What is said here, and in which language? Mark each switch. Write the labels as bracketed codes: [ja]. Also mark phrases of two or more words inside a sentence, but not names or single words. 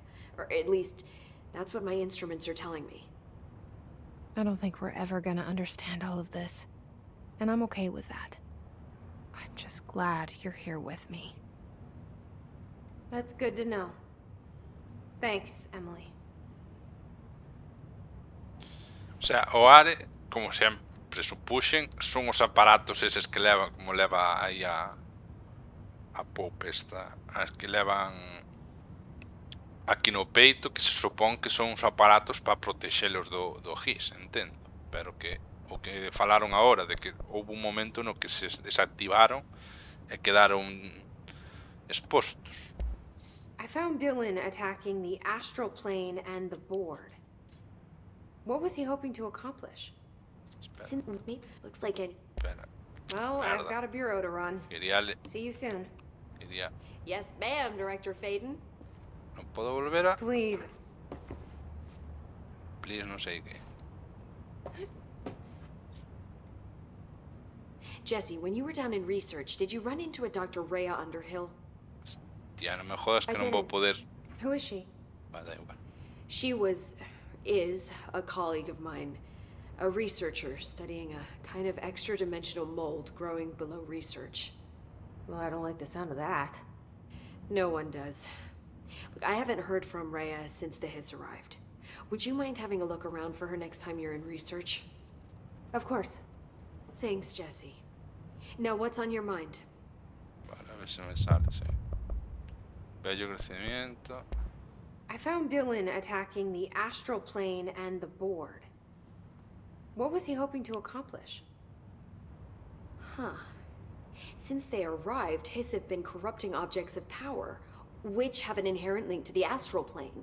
[en] Or at least, that's what my instruments are telling me. I don't think we're ever gonna understand all of this. And I'm okay with that. I'm just glad you're here with me. That's good to know. Thanks, Emily. [gl] O sea, o Are, como sempre supuxen, son os aparatos eses que levan, como leva aí a Pope esta, as que levan aquí no peito, que se supón que son os aparatos para protexelos do GIS, entendo, pero que o que falaron agora de que houve un momento no que se desactivaron e quedaron expostos. [en] I found Dylan attacking the astral plane and the board. What was he hoping to accomplish? Looks like it. [gl] Espera. [en] Well, [gl] Merda. [en] I've got a bureau to run. See you soon. Yes, ma'am, Director Faden. [gl] Non podo volver a... [en] Please. Please, [gl] non sei que. [en] Jesse, when you were down in research, did you run into a Dr. Rhea Underhill? [gl] Tía, non me jodas que non vou poder... [en] Who is she? [gl] Va, da igual. [en] She is a colleague of mine. A researcher studying a kind of extra-dimensional mold growing below research. Well, I don't like the sound of that. No one does. Look, I haven't heard from Rhea since the Hiss arrived. Would you mind having a look around for her next time you're in research? Of course. Thanks, Jesse. Now, what's on your mind? [gl] Vale, a ver si me sale, sí. Bello crecimiento. [en] I found Dylan attacking the astral plane and the board. What was he hoping to accomplish? Huh. Since they arrived, Hiss have been corrupting objects of power, which have an inherent link to the astral plane.